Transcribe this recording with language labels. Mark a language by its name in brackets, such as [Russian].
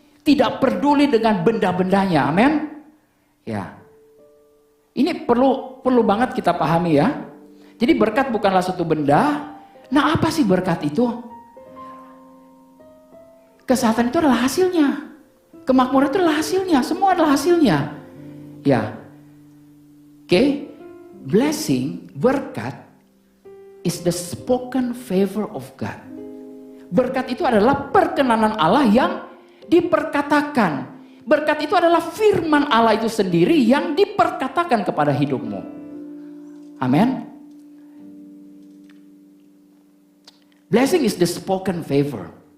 [Indonesian] Tidak peduli dengan benda-bendanya, amin. Ya. Ini perlu banget kita pahami ya. Jadi berkat bukanlah suatu benda. Nah, apa sih berkat itu? Kesehatan itu adalah hasilnya. Kemakmuran itu adalah hasilnya. Semua adalah hasilnya. Ya. Oke. [English] Blessing, berkat is the spoken favor of God. [Indonesian] Berkat itu adalah perkenanan Allah yang diperkatakan. Berkat itu adalah firman Allah itu sendiri yang diperkatakan kepada hidupmu. Amin. [English] Blessing is the spoken favor.